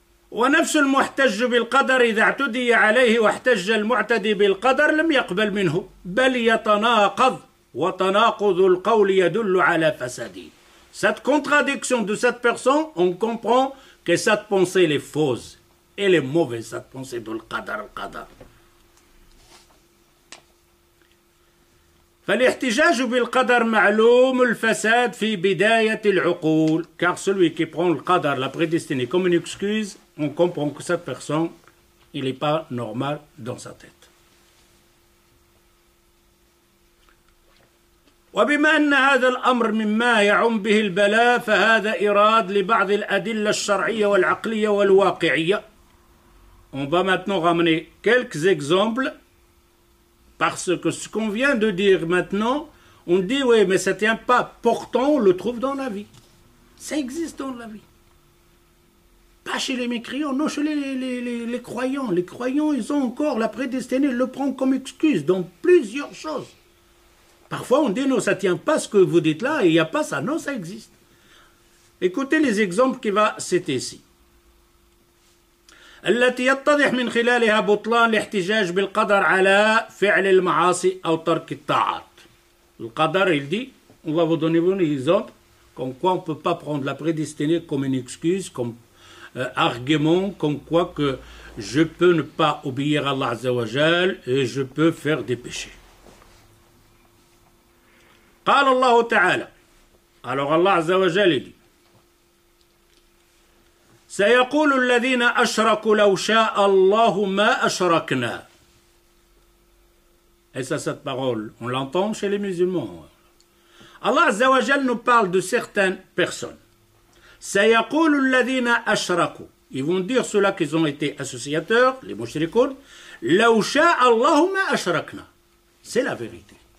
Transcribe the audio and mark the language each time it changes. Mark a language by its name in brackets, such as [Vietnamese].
[Arabic] ونفس المحتج بالقدر إذا اعتدي عليه واحتج المعتدي بالقدر لم يقبل منه بل يتناقض وتناقض القول يدل على فساده. [French] Cette contradiction de cette personne, on comprend que cette pensée est fausse. Elle est mauvaise, cette pensée de القدر. [Arabic] فالاحتجاج بالقدر معلوم الفساد في بداية العقول. [French] Car celui qui prend le qadar, la prédestinée, comme une excuse, on comprend que cette personne, il n'est pas normal dans sa tête. [Arabic] وبما أن هذا الأمر مما يعم به البلاء فهذا إيراد لبعض الأدلة الشرعية والعقلية والواقعية. [French] On va maintenant ramener quelques exemples parce que ce qu'on vient de dire maintenant, on dit oui mais ça ne tient pas. Pourtant on le trouve dans la vie. Ça existe dans la vie. Pas chez les mécréants, non, chez les croyants. Les croyants, ils ont encore la prédestinée, ils le prennent comme excuse dans plusieurs choses. Parfois, on dit non, ça ne tient pas ce que vous dites là, et il n'y a pas ça. Non, ça existe. Écoutez les exemples qu'il va citer ici. [Arabic] التي يتضح من خلالها بطلان الاحتجاج بالقدر على فعل المعاصي أو ترك الطاعات. [French] Le qadar, il dit, on va vous donner un exemple, comme quoi on ne peut pas prendre la prédestinée comme une excuse, comme argument, comme quoi que je peux ne pas obéir à Allah Azza wa Jal et je peux faire des péchés. [Arabic] قال الله تعالى. [French] Alors Allah Azza wa Jal dit [Arabic] سيقول الذين أشركوا لو شاء الله ما أشركنا. [French] Et ça, cette parole, on l'entend chez les musulmans. Allah Azza wa Jal nous parle de certaines personnes. [Arabic] سيقول الذين أشركوا. [French] Ils vont dire ceux-là qu'ils ont été associateurs, les mushrikoun. [Arabic] لو شاء الله ما أشركنا. [French] C'est la vérité.